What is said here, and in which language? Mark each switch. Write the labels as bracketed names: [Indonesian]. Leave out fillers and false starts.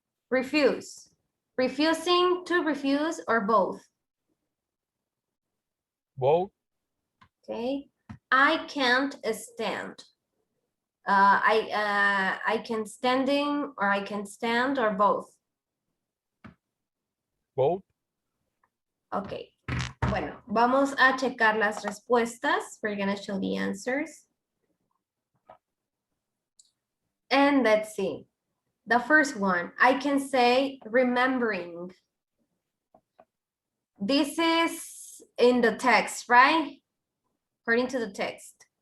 [English] Refuse, refusing to refuse, or both? Both. Okay. I can't stand. I can standing, or I can stand, or both? Both. [Spanish] Ok, bueno, vamos a checar las respuestas. [English] We're gonna show the answers. And let's see. The first one, I can say remembering. This is in the text, right? According to the text.